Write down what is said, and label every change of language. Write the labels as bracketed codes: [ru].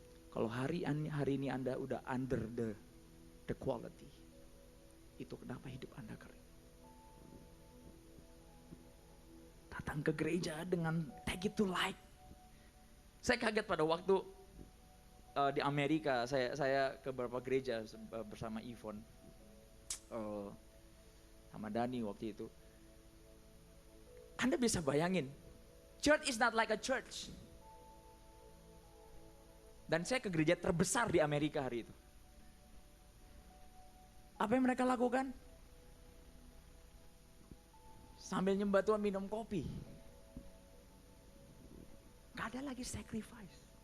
[id] Kalau hari ini Anda udah [en] under the quality, [id] itu kenapa hidup Anda kering? Datang ke gereja dengan [en] take it to light. [id] Saya kaget pada waktu di Amerika, saya ke beberapa gereja bersama Yvonne. Sama Dani waktu itu. Anda bisa bayangin, [en] church is not like a church. [id] Dan saya ke gereja terbesar di Amerika hari itu. Apa yang mereka lakukan? Sambil nyembah Tuhan minum kopi. Gak ada lagi sacrifice.